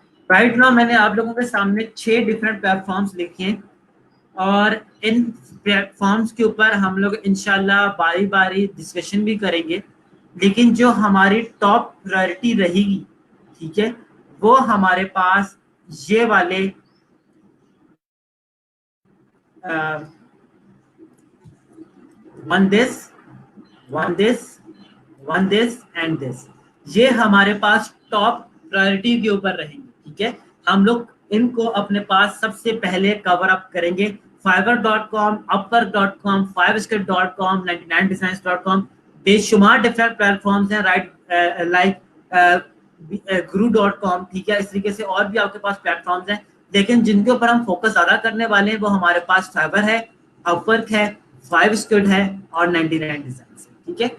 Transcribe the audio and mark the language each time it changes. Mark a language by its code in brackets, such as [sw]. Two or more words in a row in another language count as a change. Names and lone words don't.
[en] right now [hi] मैंने आप लोगों के सामने 6 [en] different platforms [hi] लिखे हैं और इन प्लेटफॉर्म्स के ऊपर हम लोग इंशाल्लाह बारी बारी डिस्कशन भी करेंगे, लेकिन जो हमारी [en] top priority [hi] रहेगी, ठीक है, वो हमारे पास ये वाले [en] one this one this one this and this, [hi] ये हमारे पास [en] top priority [hi] के ऊपर रहेंगे, ठीक है। हम लोग इनको अपने पास सबसे पहले [en] cover up [hi] करेंगे। fiverr.com, upwork.com, 5step.com, 99designs.com, बेशुमार [en] different platforms [hi] हैं, [en] right, like [hi] guru.com, ठीक है। इस तरीके से और भी आपके पास प्लेटफॉर्म्स हैं, लेकिन जिनके ऊपर हम फोकस ज्यादा करने वाले हैं वो हमारे पास फाइवर है, अपवर्क है, 5step है और 99 डिजाइन्स, ठीक है।